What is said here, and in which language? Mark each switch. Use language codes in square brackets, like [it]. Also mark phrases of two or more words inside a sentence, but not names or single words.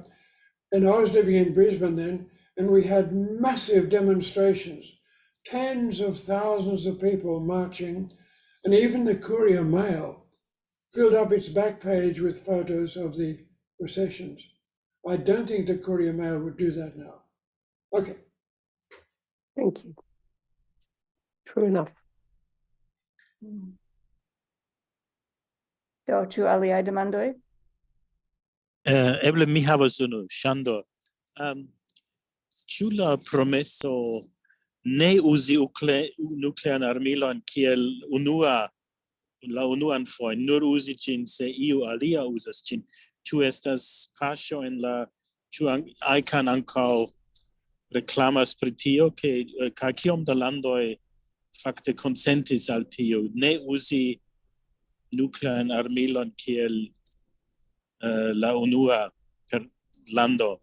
[en] And I was living in Brisbane then, and we had massive demonstrations, tens of thousands of people marching, and even the Courier Mail filled up its back page with photos of the processions. I don't think the Courier Mail would do that now. Okay. Thank you. True enough. [eo] Do ĉu aliaj demandoj? Eble mi havas unu, Ŝando. Ĉu la promeso ne uzi nukleajn armilojn kiel la unuan fojon, nur uzi ĝin se iu alia uzas ĝin, ĉu estas paŝo en la, ĉu IKAN ankaŭ reklamas pri tio, kaj kiom da landoj fakte konsentis al tio, ne uzi nukleajn armilojn kiel la unua per lando.